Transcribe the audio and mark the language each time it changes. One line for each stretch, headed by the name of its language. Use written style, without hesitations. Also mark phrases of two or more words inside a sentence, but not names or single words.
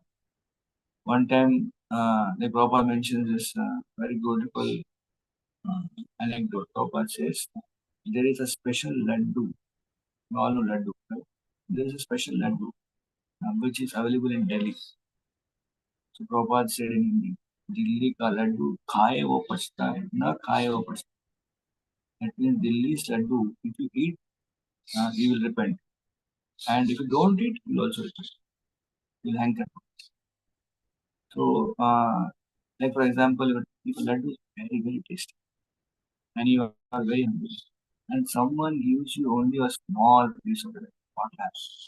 English: One time, the Prabhupada mentions this very beautiful anecdote. Prabhupada says, there is a special laddu. You all know laddu, right? There is a special laddu which is available in Delhi. So Prabhupada said in Hindi,
Hindi: दिल्ली का लड्डू खाए वो पछता है, ना खाए वो पछता.
English: That means Delhi's laddu, if you eat, you will repent. And if you don't eat, you will also repent. You will hanker. So, like for example, if a laddu is very, very tasty and you are very hungry and someone gives you only a small piece of it, what happens?